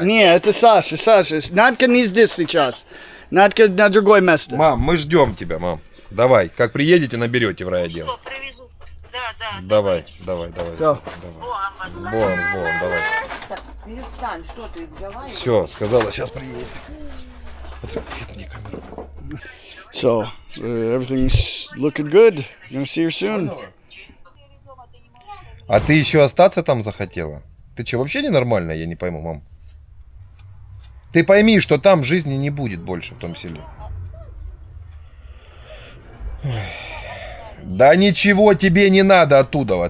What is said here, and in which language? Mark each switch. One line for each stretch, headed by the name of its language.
Russian: Не, это Саша. Надька не здесь сейчас. Надька на другое место. Мам, мы ждем тебя, мам. Давай, как приедете, наберете в райотдел. Что, привезу? Да. Давай. Всё. Богом, С Богом, давай. Так, перестань, что ты взяла? и- Все, сказала, сейчас приедет. Ответ мне камеру.
English: So, everything's looking good. Gonna see her soon.
Russian: А ты еще остаться там захотела? Ты что, вообще ненормальная? Я не пойму, мам. Ты пойми, что там жизни не будет больше в том селе. Ой. Да ничего тебе не надо оттуда.